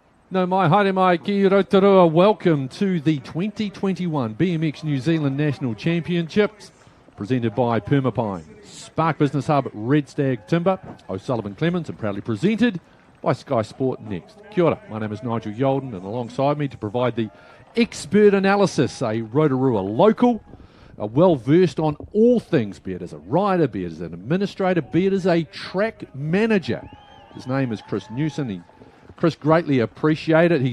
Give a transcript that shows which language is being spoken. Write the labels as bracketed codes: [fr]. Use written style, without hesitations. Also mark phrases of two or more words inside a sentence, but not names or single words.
[mi] No mai haere mai ki Rotorua. [en] Welcome to the 2021 BMX New Zealand National Championships, presented by Permapine, Spark Business Hub, Red Stag Timber, O'Sullivan Clements, and proudly presented by skysportnext. [mi] Kia ora, [en] my name is Nigel Yolden, and alongside me to provide the expert analysis, a Rotorua local, well versed on all things, be it as a rider, be it as an administrator, be it as a track manager. His name is Chris Newson. Chris, greatly appreciate it.